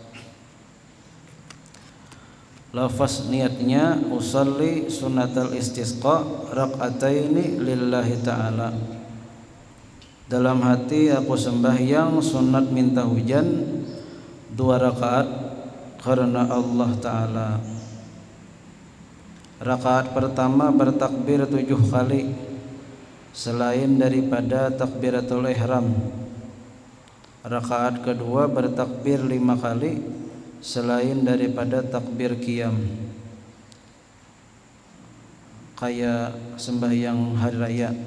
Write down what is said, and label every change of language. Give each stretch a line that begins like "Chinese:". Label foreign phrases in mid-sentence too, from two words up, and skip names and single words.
Indonesian: Lafaz niatnya
Arabic: أصلي سنة الاستسقاء ركعتين لله تعالى.
Indonesian: Dalam hati aku sembahyang sunat minta hujan 2 rakaat karena Allah Ta'ala. Rakaat pertama bertakbir 7 kali selain daripada takbiratul ihram. Rakaat kedua bertakbir 5 kali selain daripada takbir qiyam, kayak sembahyang hari raya.